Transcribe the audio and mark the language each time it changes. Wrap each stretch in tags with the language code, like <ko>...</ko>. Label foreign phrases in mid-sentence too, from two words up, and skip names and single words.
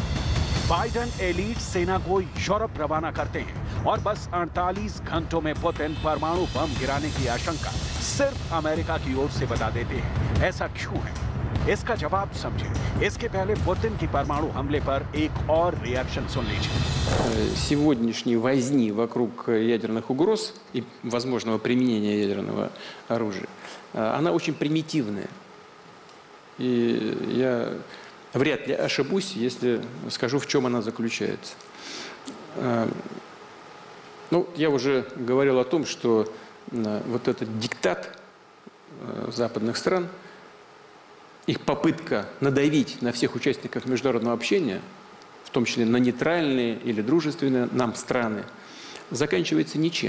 <hi>बाइडेन एलीट सेना को यूरोप रवाना करते हैं और बस 48 घंटों में पुतिन परमाणु बम गिराने की आशंका सिर्फ अमेरिका की ओर से बता देते हैं। ऐसा क्यों है? इसका जवाब समझें। इसके पहले पुतिन की परमाणु हमले पर एक और रिएक्शन सुन लीजिए।</hi> <ru>Сегодняшней возни вокруг ядерных угроз и возможного применения ядерного оружия, она очень примитивная. И я вряд ли ошибусь, если скажу, в чем она заключается. Ну, я уже говорил о том, что вот этот диктат западных стран, их попытка надавить на всех участников международного общения, в том числе на нейтральные или дружественные нам страны, заканчивается ничем.</ru>